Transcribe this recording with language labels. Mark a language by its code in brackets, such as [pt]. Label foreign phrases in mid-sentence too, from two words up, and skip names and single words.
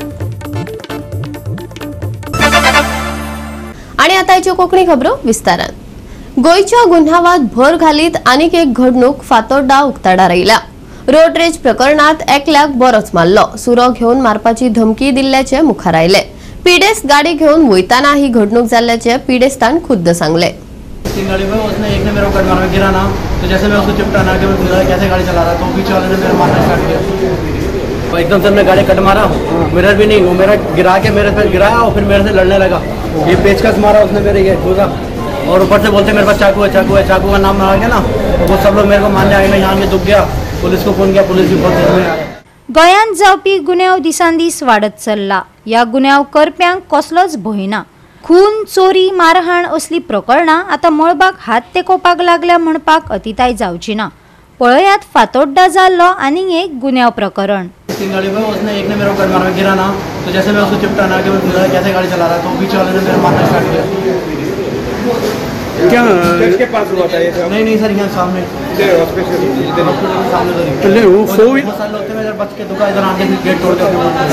[kok] आणि आता याच्यो कोंकणी खबरो विस्तारान. गोयच्या गुन्ह्यावात भर घालीत आनीक एक घडणूक फातोड्डा उक्ताडार आयल्या. [en] road rage [kok] प्रकरणात एकल्याक बरोच मारलो. सुरो घेवन मारपाची धमकी दिल्ल्याचे मुखार आयले. पीडेस्त गाडी घेवन वयताना ही घडणूक जाल्ल्याचे पीडेस्तान खुद्द सांगले. [hi] गाड़ी में उसने एक ने मेरे को कट मारा, गिरा ना, तो जैसे मैं उसको चिपटा ना कि मैं पूछा कैसे गाड़ी चला रहा, तो पीछे वाले ने मेरे मारना स्टार्ट किया. एकदम से मैं गाड़ी कट मारा, मिरर भी नहीं, वो मेरा गिरा के मेरे पे गिराया और फिर मेरे से लड़ने लगा. ये पेचकस मारा उसने मेरे ये ठूसा, और ऊपर से बोलते मेरे पास चाकू है, चाकू है, चाकू का नाम मारा गया ना, तो वो सब लोग मेरे को मारने आए. मैं यहाँ में दुख गया, पुलिस को फोन किया, पुलिस भी बहुत देर में आ गई. [kok] गोंयांत जावपी गुन्यांव दिसान दीस वाडत चल्ला. ह्या गुन्यांव करप्यांक कसलोच भंय ना. खून, चोरी, मारहाण असली प्रकरणां आता मळबाक हात तेकोवपाक लागल्या म्हणपाक अतिताय जावची ना. पळयात फातोड्डा जाल्लो आनीक एक गुन्यांव प्रकरण. [hi] गाड़ी में उसने एक ने मेरे को कट मारा, गिरा ना, तो जैसे मैं उसको चिपटा ना कि मैं पूछा कैसे गाड़ी चला रहा, तो पीछे वाले ने मेरे मारना स्टार्ट किया. क्या किसके पास हुआ था ये? नहीं सर, यहाँ सामने सामने वो फोर व्हीलर बच के दुकान इधर आके गेट तोड़ के